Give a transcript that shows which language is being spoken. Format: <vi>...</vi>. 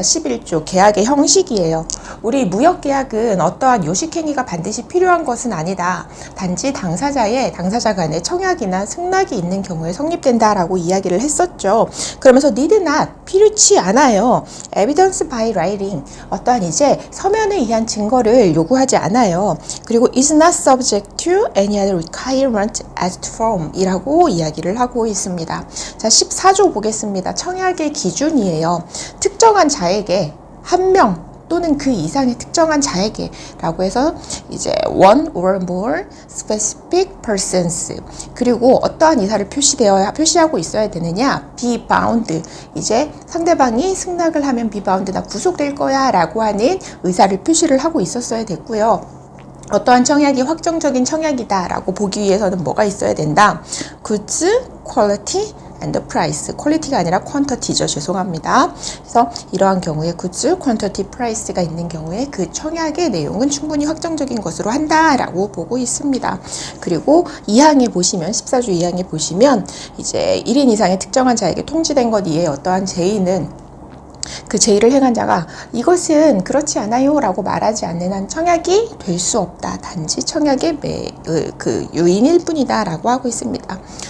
<ko>11조 계약의 형식이에요. 우리 무역계약은 어떠한 요식행위가 반드시 필요한 것은 아니다. 단지 당사자 간의 청약이나 승낙이 있는 경우에 성립된다라고 이야기를 했었죠. 그러면서</ko> <en>need not</en> <ko>필요치 않아요.</ko> <en>evidence by writing</en> <ko>어떠한 이제 서면에 의한 증거를 요구하지 않아요.</ko> <en>그리고 is not subject to any other requirement as to form</en> <ko>이라고 이야기를 하고 있습니다. 자, 14조 보겠습니다. 청약의 기준이에요. 특정한 자에게 한 명 또는 그 이상의 특정한 자에게 라고 해서 이제</ko> <en>one or more specific persons</en> <ko>그리고 어떠한 의사를 표시하고 있어야 되느냐</ko> <en>be bound</en> <ko>이제 상대방이 승낙을 하면 be bound 나 구속될 거야 라고 하는 의사를 표시를 하고 있었어야 됐고요. 어떠한 청약이 확정적인 청약이다 라고 보기 위해서는 뭐가 있어야 된다?</ko> <en>goods, quality, and price.</en> <ko>퀄리티가 아니라 퀀터티죠. 죄송합니다. 그래서 이러한 경우에 goods, quantity, price가 있는 경우에 그 청약의 내용은 충분히 확정적인 것으로 한다라고 보고 있습니다. 그리고 2항에 보시면 14조 2항에 보시면 이제 1인 이상의 특정한 자에게 통지된 것 이외에 어떠한 제의는 그 제의를 행한 자가 이것은 그렇지 않아요 라고 말하지 않는 한 청약이 될 수 없다. 단지 청약의 그 요인일 뿐이다 라고 하고 있습니다.</ko>